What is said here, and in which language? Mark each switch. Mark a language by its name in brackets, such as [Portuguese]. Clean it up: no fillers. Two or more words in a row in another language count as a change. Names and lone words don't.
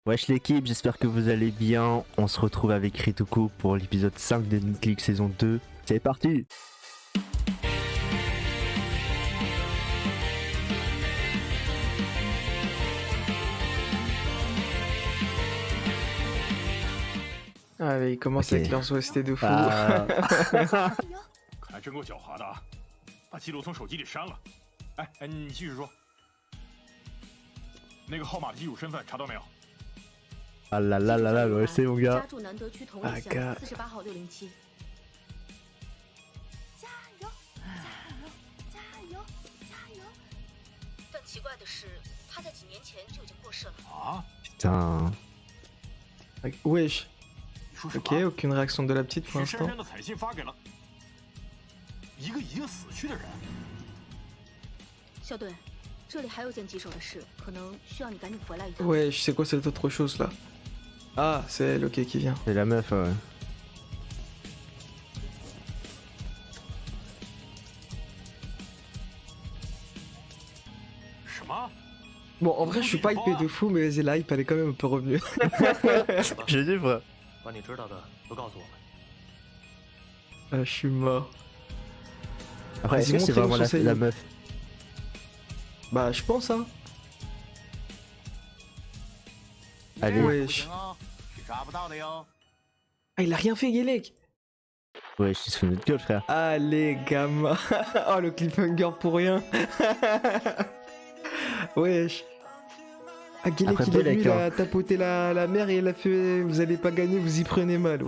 [French] Wesh l'équipe, j'espère que vous allez bien. On se retrouve avec Rituko pour l'épisode 5 de Rocket League saison 2. C'est parti! Allez, ils commencent Ok. avec leurs OST de fou. [Chinese] 还真够狡猾的啊！把记录从手机里删了。哎，你继续说。那个号码的机主身份查到没有？ [French] Ah là là là là, ouais, c'est mon [Chinese] 家 [French] gars. [Chinese] 住南德区同啊里哥巷48号607。加油！加油！加油！但奇怪的是，他在几年前就已经过世了。啊？ [French] Putain. Wesh. [Chinese] 你说什么？ [French] Ok, aucune réaction de la petite pour [Chinese] 是 [French] l'instant. [Chinese] 珊珊的彩信发给了一个已经死去的人。校队，这里还有件棘手的事，可能需要你赶紧回来一趟。 [French] Wesh, c'est quoi cette autre chose là? Ah, c'est elle, ok, qui vient. C'est la meuf, ouais. Bon, en vrai, je suis pas hypé de fou, mais la hype, elle est quand même un peu revenue. Je dis pas. [Chinese] 把你知道的都告诉我们。 [French] Ah, je suis mort. Après, est-ce que Vas-y, c'est montrez-nous vraiment son la salut. meuf? Bah, je pense, hein. Allez. Wesh. [Chinese] 是抓不到的哟。 [French] Ah, il a rien fait, Guélec. Ouais, je se fous de notre gueule, frère. Allez, gamin. Oh, le cliffhanger pour rien. Wesh. Ah, Guélec, Après, il est Belek, venu, il hein. a tapoté la mère et il a fait vous allez pas gagner, vous y prenez mal.